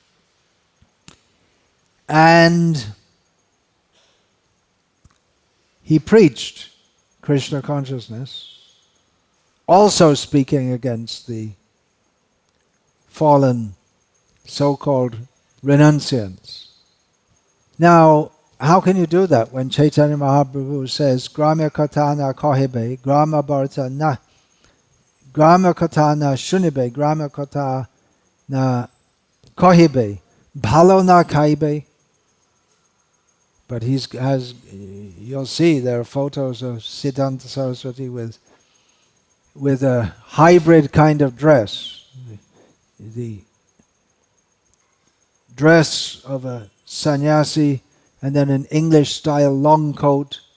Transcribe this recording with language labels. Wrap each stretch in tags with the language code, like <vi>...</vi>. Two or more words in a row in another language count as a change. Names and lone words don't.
<en>And he preached Krishna consciousness, also speaking against the fallen so-called renunciants. Now, how can you do that when Chaitanya Mahaprabhu says,</en> <bn>গ্রাম্য কথা না কহিবে, গ্রাম্য বার্তা না গ্রাম্য কথা না শুনিবে, গ্রাম্য কথা না কহিবে, ভালো না খাইবে?</bn> <en>But you'll see there are photos of Siddhanta Saraswati with a hybrid kind of dress. The dress of a sannyasi, and then an English-style long coat,</en>